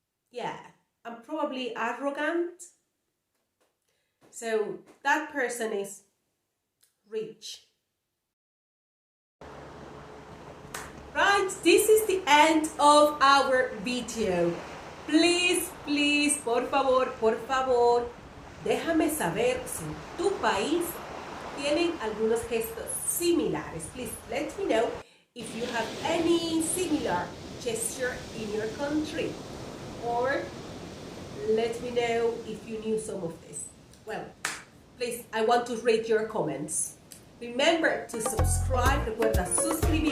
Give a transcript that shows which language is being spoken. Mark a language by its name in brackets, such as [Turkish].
[English] Yeah, I'm probably arrogant. So that person is rich. Right, this is the end of our video. Please, [Spanish] por favor, déjame saber si en tu país tienen algunos gestos similares. [English] Please let me know if you have any similar gesture in your country, or let me know if you knew some of this. Well, please, I want to read your comments. Remember to subscribe. [Spanish] Recuerda suscribirte.